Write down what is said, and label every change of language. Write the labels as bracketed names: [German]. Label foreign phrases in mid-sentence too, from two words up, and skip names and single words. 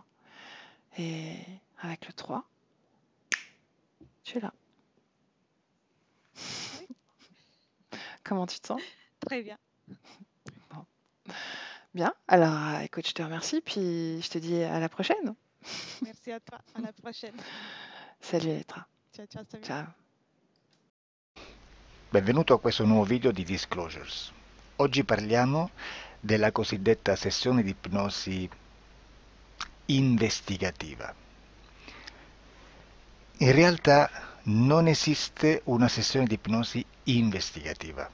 [French] Et avec le 3, tu es là. Oui, Comment tu te sens? très bien. Bon. Bien. Alors, écoute, je te remercie, puis je te dis à la prochaine. Merci à toi. À la prochaine. Salut, Elettra. [Italian] Ciao, ciao, Samir. Ciao. Benvenuto a questo nuovo video di Disclosures. Oggi parliamo della cosiddetta sessione di ipnosi investigativa. In realtà non esiste una sessione di ipnosi investigativa.